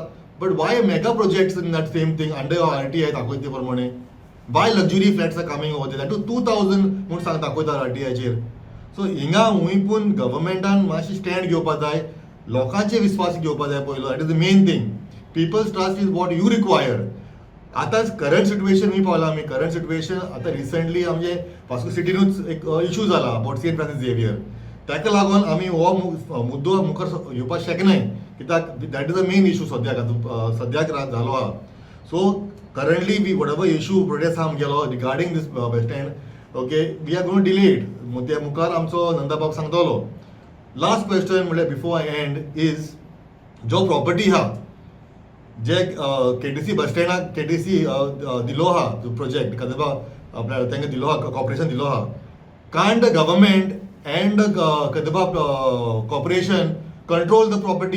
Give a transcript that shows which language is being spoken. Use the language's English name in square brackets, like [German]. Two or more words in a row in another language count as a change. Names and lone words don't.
[English] But why mega projects in that same thing under RTI [Konkani] दाखयता ते प्रमाणे? [English] Why luxury flats are coming over that to 2,000 [Konkani] म्हूण सांग दाखयता RTIचेर. सो हिंगा हुंय पूण गव्हर्मेंटान मातशी स्टँड घेवपा जाय. लोकांचे विस्वास घेवपा जाय पयलो. [English] That is the main thing. People's trust is what you require. [Konkani] आतांच [English] current situation [Konkani] मी पावला आमी. [English] current situation [Konkani] आतां रिसंटली आमचे वास्को सिटीनूच एक इशू जाला अबाउट सेंट फ्रांसीस झेवियर. ताका लागून आमी हो मुद्दो मुखार घेवपाक शकनाय. कित्याक [English] that is the main issue [Konkani] सद्याक जालो आहा. [English] So currently we whatever issue protest [Konkani] आहा आमगेलो [English] regarding this bus stand, Okay, we are going to delay it. [Konkani] ते मुखार आमचो नंदाबाब सांगतलो. [English] last question [Konkani] म्हणल्यार [English] before I end is [Konkani] जो प्रॉपर्टी आहा जे KTC बस स्टँडाक KTC दिलो आहा जो प्रोजेक्ट कदबा आपल्या तांकां दिलो आहा, कॉर्पोरेशन दिलो आहा. [English] Can't the government and Kadamba Corporation control the property?